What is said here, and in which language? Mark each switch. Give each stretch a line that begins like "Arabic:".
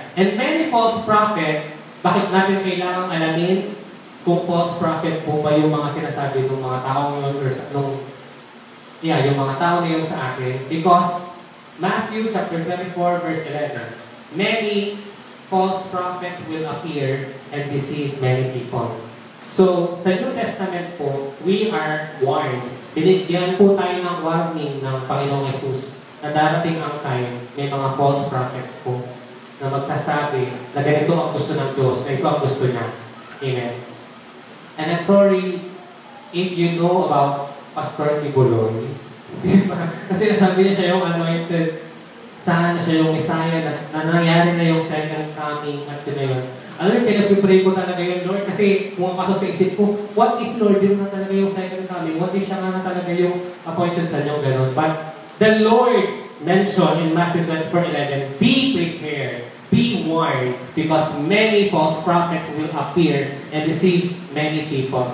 Filipino: And many false prophet, bakit natin kailangang alamin kung false prophet po ba yung mga sinasabi ng mga taong yun or yung mga tao na yun sa atin? Because
English: Matthew chapter 24 verse 11. Many false prophets will appear and deceive many people. So, sa New Testament po, we are warned.
Filipino: Binigyan po tayo ng warning ng Panginoong Yesus na darating ang time, may mga false prophets po na magsasabi na ganito ang gusto ng Diyos, na ito ang gusto niya. Amen.
English: And I'm sorry if you know about Pastor Tibuloy.
Filipino: Kasi nasabi niya siya yung anointed, sana siya yung Messiah, na nangyari na yung second coming at yun na yun. Alam mo, pinag-pray ko talaga yun, Lord, kasi pumapasok sa isip ko,
English: what if,
Filipino: Lord, yun na talaga yung second coming? What if siya nga na talaga yung appointed sa inyo, gano'n?
English: But the Lord mentioned in Matthew 24:11, be prepared, be warned, because many false prophets will appear and deceive many people.